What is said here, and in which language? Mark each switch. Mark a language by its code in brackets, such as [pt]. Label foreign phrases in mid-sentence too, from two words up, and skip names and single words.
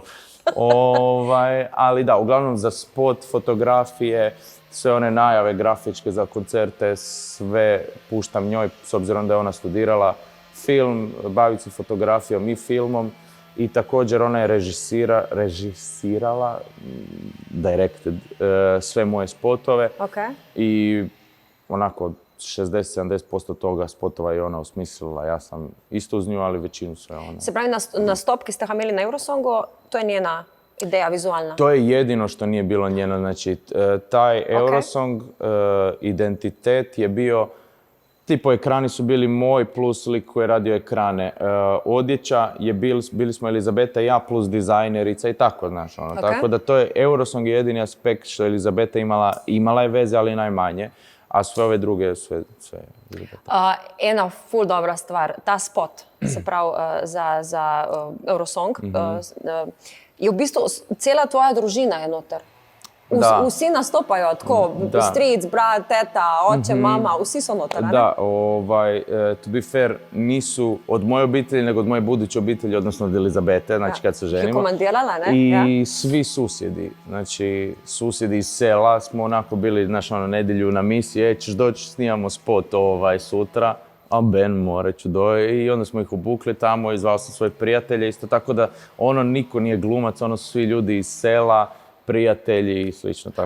[hr] Ali da, uglavnom za spot, fotografije, sve one najave grafičke za koncerte, sve puštam njoj, s obzirom da je ona studirala film, baviti se fotografijom i filmom i također ona je režisirala, directed, sve moje spotove i onako 60-70% toga spotova je ona osmislila. Ja sam isto uz nju, ali većinu sve ona. [sl] Se pravi, nastop, ki ste ga imeli na Eurosongu, to je njena ideja vizualna? [hr] To je jedino što nije bilo njeno. Znači, taj Eurosong identitet je bio, tipo ekrani su bili moj plus lik koji je radio ekrane. Odjeća je bili smo Elizabeta i ja plus dizajnerica i tako, znaš. Ono. Tako da to je, Eurosong je jedini aspekt što je Elizabeta imala je veze, ali najmanje. A sve ove druge, sve [sl] ena ful dobra stvar, ta spot, se pravi za Eurosong, je v bistvu cela tvoja družina je noter. Vsi nastopajo tako, stric, brat, teta, oče, mama, vsi so noter, ne? [hr] Da, [en] to be fair, [hr] nisu od moje obitelji, nego od moje buduće obitelji, odnosno od Elizabete, znači kad se ženimo. [sl] Ki je komandirala, ne? [hr] I svi susjedi, znači susjedi iz sela smo onako bili, znaš, nedjelju na misiji, ćeš doći, snimamo spot sutra, a Ben, more ću doći, i onda smo ih obukli tamo i zvao sam svoje prijatelje, isto tako da niko nije glumac, su svi ljudi iz sela, prijatelji i slično tako.